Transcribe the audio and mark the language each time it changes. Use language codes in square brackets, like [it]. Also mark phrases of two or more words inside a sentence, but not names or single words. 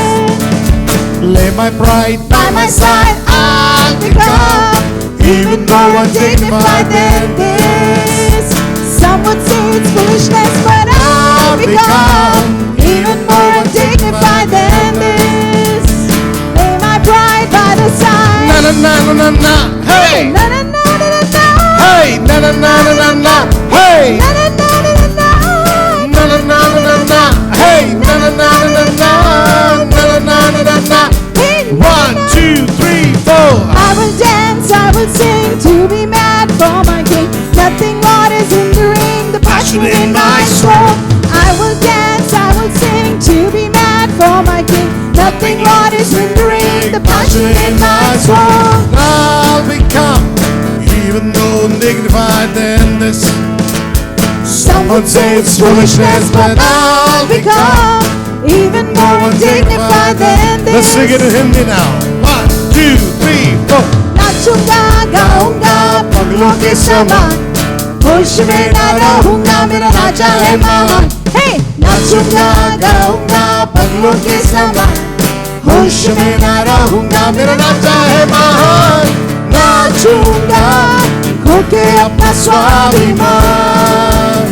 [en] Lay my pride by my side, I'll become even more undignified than this. Someone says foolishness, but I'll become even more undignified than this. Lay my pride by the side. Na na na na na na. Hey. Na na na na na na. Hey. Na na na na na na. Hey. Na na na na na na. Na na na na na na. Hey. Na na na na na na. Na na na na na na. 1, 2, 3, 4. I will dance, I will sing, to be mad for my King. Nothing, Lord, is hindering the passion in my soul. I will dance, I will sing, to be mad for my King. Nothing, Lord, is hindering the passion in my soul. I'll become even more dignified than this. Someone says it's foolishness, but I'll become even more undignified than this. Let's sing it in Hindi now. 1, 2, 3, 4. [hi] नाचूंगा गाऊंगा पगलों के समान, होश में न रहूंगा राजा है महान हे नाचूंगा गाऊंगा पगलों के समान होश में ना रहूंगा मेरा राजा है महान नाचूंगा खोके अपना स्वाभिमान